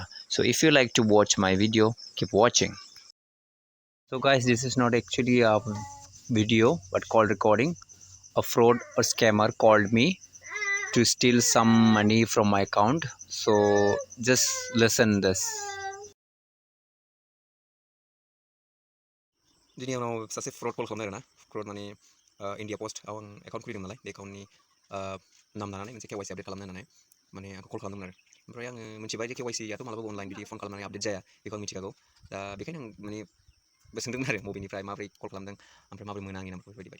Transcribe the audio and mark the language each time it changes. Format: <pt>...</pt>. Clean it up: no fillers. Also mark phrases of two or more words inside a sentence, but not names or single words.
<en>So if you like to watch my video, keep watching. So guys, this is not actually a video but call recording. A fraud or scammer called me to steal some money from my account. So just listen this.</en> <brx>दिनै आंनाव सासे</brx> <en>fraud call</en> <brx>खालामदों आरोना फ्रड माने इन्डिया पोस्ट आं एकाउन्ट खुलिदों नालाय बे एकाउन्टनि नाम लानानै मोनसे</brx> <en>KYC update</en> <brx>खालामनो होननानै माने आंखौ कल खालामदोंमोन आरो ओमफ्राय आङो मिथिबाय जे केवाइसियाथ' मालाबाबो अनलाइन बिदि फन खालामनानै आपडेट जाया बेखौ आं मिथिखागौ दा बेखायनो आं माने सोंदोंमोन आरो बबेनिफ्राय माबोरै कल खालामदों ओमफ्राय माबोरै मोनो आंनि नाम्बारखौ बेबायदि</brx>